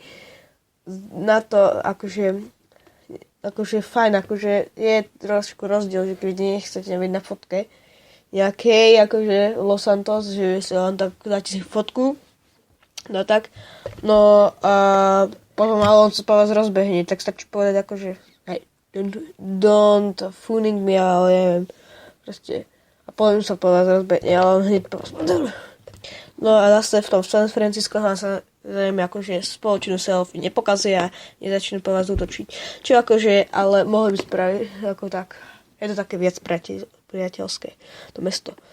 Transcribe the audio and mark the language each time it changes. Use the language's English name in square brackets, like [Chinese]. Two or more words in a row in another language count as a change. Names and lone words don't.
[Slovak] Na to akože fajn, akože je trošku rozdiel, že keď nechcete byť na fotke nejakej, akože Los Santos, že si len tak dáte si fotku, no tak, no a potom ale on sa po vás rozbehne, tak stačí povedať akože [English] hey, don't fooling me, [Slovak] ale neviem, proste, a potom sa po vás rozbehne, ale on hneď po vás no a zase v tom San Francisco sa zrejme akože spoločnú selfie nepokazia a nezačnú po vás útočiť. Čo akože, ale mohli by spraviť ako tak. Je to také viac priateľské, to mesto.